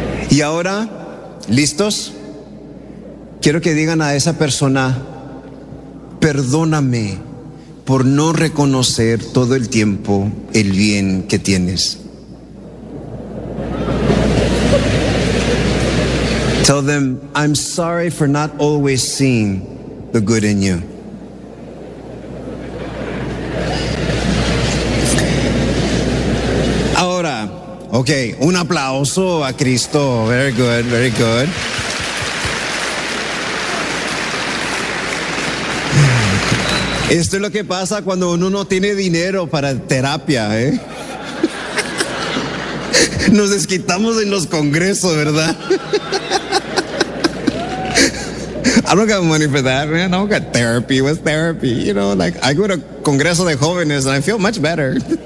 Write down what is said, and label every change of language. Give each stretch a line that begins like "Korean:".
Spanish: Y ahora, ¿listos? Quiero que digan a esa persona, perdóname por no reconocer todo el tiempo el bien que tienes.
English: Tell them, I'm sorry for not always seeing the good in you.
Spanish: Ahora, okay, un aplauso a Cristo.
English: Very good, very good.
Spanish: Esto es lo que pasa cuando uno no tiene dinero para terapia, Nos desquitamos en los congresos, ¿verdad?
English: I don't got money for that, man. I don't got therapy. What's therapy? You know, like, I go to
Spanish: congreso de jóvenes
English: and I feel much better.